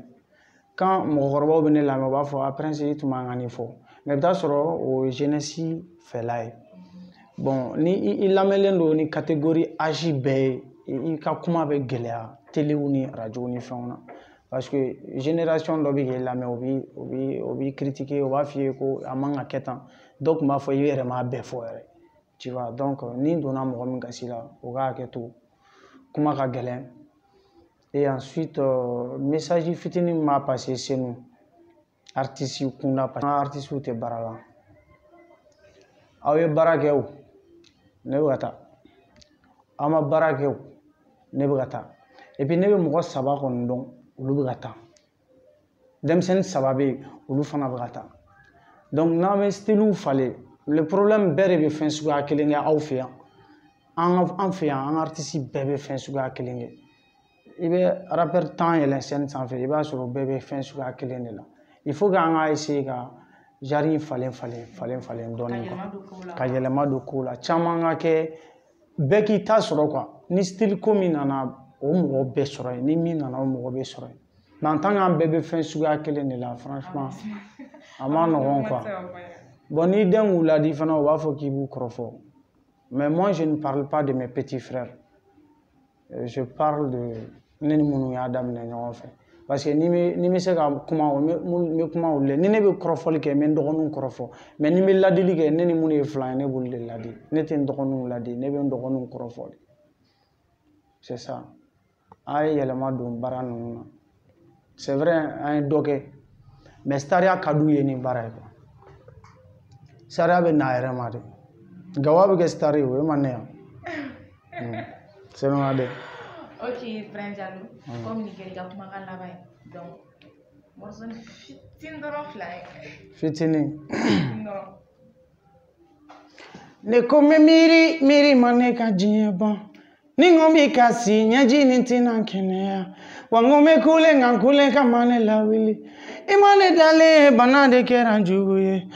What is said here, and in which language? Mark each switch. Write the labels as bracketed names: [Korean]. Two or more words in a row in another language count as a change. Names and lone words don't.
[Bambara] Quand mɔgɔkɔrɔbaw bɛ ne lamɛn u b'a fɔ a prince i tun man kan nin fɔ mais i bɛ taa sɔrɔ o ye jeunesse fɛla ye bon ni i lamɛnlen don ni [French] catégorie âge [Bambara] bɛɛ ye i ka kuma bɛ gɛlɛya telew ni radio ni fɛnw na parce que génération dɔ bɛ k'e lamɛn o b'i critiquer o b'a f'i ye ko a man ka kɛ tan dɔw tun b'a fɔ i yɛrɛ m'a bɛɛ fɔ yɛrɛ [French] Tu vois, donc, [Bambara] ni donna mɔgɔ min gasi la, o ka hakɛ to. Kuma ka gɛlɛn. [French] Et ensuite, message [Bambara] fitinin min m'a [French] passé chez nous. [Bambara] Artistes kunda [French] parce que artistes [Bambara] tɛ baara la. Aw ye baara kɛ o, ne bɛ ka taa. Aw ma baara kɛ o, ne bɛ ka taa. [French] Et puis [Bambara] ne bɛ mɔgɔ 3 kɔni dɔn, olu bɛ ka taa. Denmisɛnnin 3 bɛ yen, olu fana bɛ ka taa. Donc n'an bɛ styles falen, [French] le problème [Bambara] bɛɛ de bɛ fɛn suguya kelen kɛ aw fɛ yan. An fɛ yan, an artistes bɛɛ bɛ fɛn suguya kelen kɛ. I bɛ rappeur 10 yɛlɛn scène sanfɛ, i b'a sɔrɔ bɛɛ bɛ fɛn suguya kelen de la. [French] Il faut [Bambara] qu'an ka essayer ka genre falen dɔɔnin ka yɛlɛma don kow la. Caman ka kɛ bɛɛ k'i ta sɔrɔ quoi. Ni style ko min nana, o mɔgɔ bɛɛ sɔrɔ yen. Ni min nana, o mɔgɔ bɛ sɔrɔ yen. [French] Mais en tant [Bambara] qu'an bɛɛ bɛ fɛn suguya kelen de la, franchement, a ma nɔgɔn quoi. Bon, ni den y'u ladi fana, o b'a fɔ k'i b'u kɔrɔfɔ. [French] Mais moi, je ne parle pas de mes petits frères. Je parle de [Bambara] ne ni minnu y'a daminɛ ɲɔgɔn fɛ. [French] Parce que [Bambara] ni bɛ se ka kuma o, n bɛ kuma olu la. Ni ne bɛ kɔrɔfɔli kɛ, n bɛ n dɔgɔninw kɔrɔfɔ. Mais ni n bɛ ladili kɛ, ne ni minnu ye filan ye, ne b'olu de ladi. Ne tɛ n dɔgɔninw ladi, ne bɛ n dɔgɔninw kɔrɔfɔ. [French] C'est ça. [Bambara] An ye yɛlɛma don baara ninnu na. [French] C'est vrai, [Bambara] an ye dɔ kɛ. Mais sariya ka d'u ye ni baara ye quoi. Sariya bɛ na a yɛrɛ ma de. Gawa bɛ kɛ star ye o, e ma ne yan. [French] C'est bon, allez. [Bambara] Ok, Frère Diallo, comme Nigéri ka kumakan laban ye. Donc, morceau ni fitinin dɔrɔn 2 ye. Fitinin. Ne ko n bɛ miiri ma ne ka diɲɛ ban. Ni n ko n b'i kasi ɲɛji ni tɛna kɛnɛya. Wa n ko n bɛ kule nka n kule kama ne lawuli. I ma ne dalen bana de kɛra n jugu ye.